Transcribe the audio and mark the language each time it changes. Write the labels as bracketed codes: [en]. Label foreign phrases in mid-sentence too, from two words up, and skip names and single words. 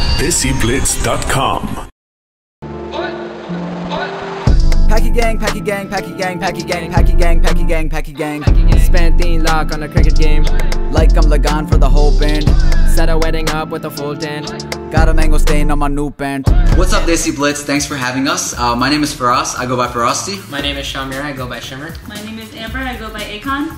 [en] DESIblitz.com. Paki Gang, Paki Gang, Paki Gang, Paki Gang, Paki Gang, Paki Gang, Paki Gang. Spent the lock on a cricket game. Like I'm Lagan for the whole band. Set a wedding up with a full tent. Got a mango stain on my new band. What's up, DESIblitz? Thanks for having us. My name is Faros. I go by Farosty. My name is Shimmer. I go by Shimmer. My name is Amber. I go by Akon.